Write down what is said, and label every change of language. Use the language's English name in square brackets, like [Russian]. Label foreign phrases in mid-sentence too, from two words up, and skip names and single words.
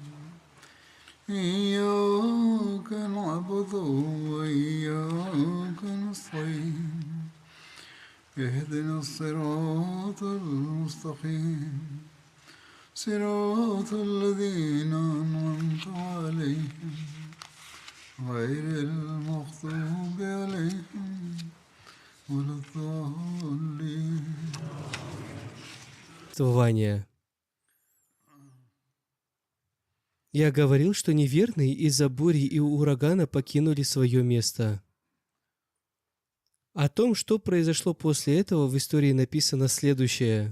[Arabic] إياك نعبد وإياك نستعين اهدنا الصراط المستقيم صراط الذين أنعمت عليهم غير المغضوب عليهم ولا الضالين. [Russian] Я говорил, что неверные из-за бури и урагана покинули свое место. О том, что произошло после этого, в истории написано следующее.